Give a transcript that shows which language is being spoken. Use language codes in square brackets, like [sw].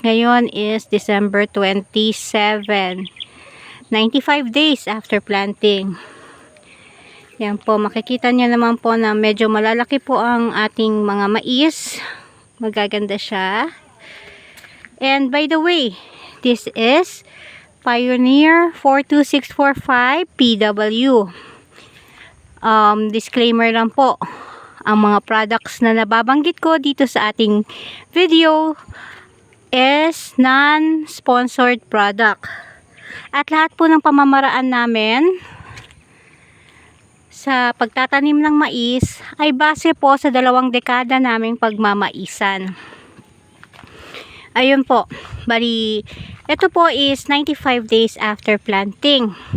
[tl] Ngayon is December 27, 95 days after planting. Yan po, makikita nyo naman po na medyo malalaki po ang ating mga mais. Magaganda siya. [en] And by the way, this is Pioneer 42645 PW. [tl] Disclaimer lang po. Ang mga products na nababanggit ko dito sa ating video is non-sponsored product. At lahat po ng pamamaraan namin sa pagtatanim ng mais ay base po sa 2 dekada naming pagmamaisan. Ayun po, bali, ito po is 95 days after planting.